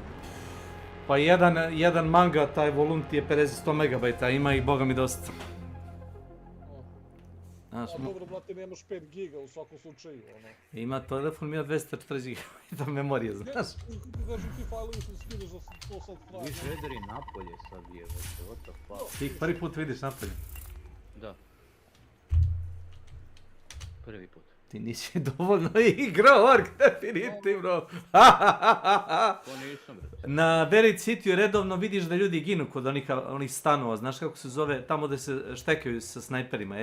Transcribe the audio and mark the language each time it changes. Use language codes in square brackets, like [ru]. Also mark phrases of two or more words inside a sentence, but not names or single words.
[bs] Pa jedan manga, taj volum ti je 50-100 megabajta, ima ih boga mi dosta. Znaš, a dobro, brate, nemaš 5 giga u svakom slučaju, ono. Ima telefon, ima 240 GB memorije, znaš. Kažem ti fajlovi su skidaš da to sad traje. Vi shrederi napolje sad je, [en] what the fuck. [bs] Ti ih prvi put vidiš napolje. Da. Prvi put. Ti nisi dovoljno igrao Ork, definitivno. To nisam, brate. Na Buried City redovno vidiš da ljudi ginu kod onih stanova, znaš kako se zove, tamo gdje se štekaju sa snajperima.